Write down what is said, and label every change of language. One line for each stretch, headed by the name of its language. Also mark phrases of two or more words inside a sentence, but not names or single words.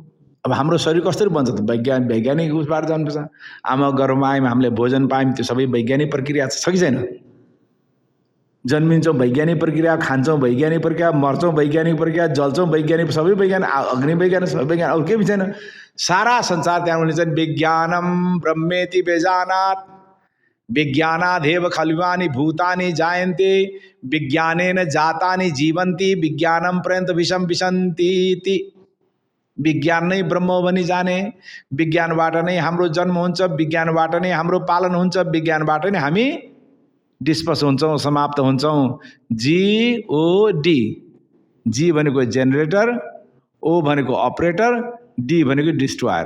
Nepali: अब हाम्रो शरीर कसरी बन्छ त? वैज्ञानिक उसबाट जन्मन्छ। आमा गर्भमा आयौँ, हामीले भोजन पायौँ, त्यो सबै वैज्ञानिक प्रक्रिया छ कि छैन? जन्मिन्छौँ वैज्ञानिक प्रक्रिया, खान्छौँ वैज्ञानिक प्रक्रिया, मर्छौँ वैज्ञानिक प्रक्रिया, जल्छौँ वैज्ञानिक, सबै वैज्ञानिक, अग्नि वैज्ञानिक, सबै वैज्ञानिक, अरू केही छैन।
Sanskrit: सारा संसार त्यहाँ उनले चाहिँ विज्ञानम ब्रह्मेति बेजानात् विज्ञानादेव खलिवानि भूतानि जायन्ते विज्ञानेन जातानि जीवन्ति विज्ञानम पर्यन्त विषम विशन्ति।
Nepali: विज्ञान नै ब्रह्म हो भनी जाने, विज्ञानबाट नै हाम्रो जन्म हुन्छ, विज्ञानबाट नै हाम्रो पालन हुन्छ, विज्ञानबाट नै हामी डिस्पर्स हुन्छौँ, समाप्त हुन्छौँ। जीओडी, जी भनेको जेनरेटर, ओ भनेको अपरेटर, डी भनेको डिस्ट्रोयर।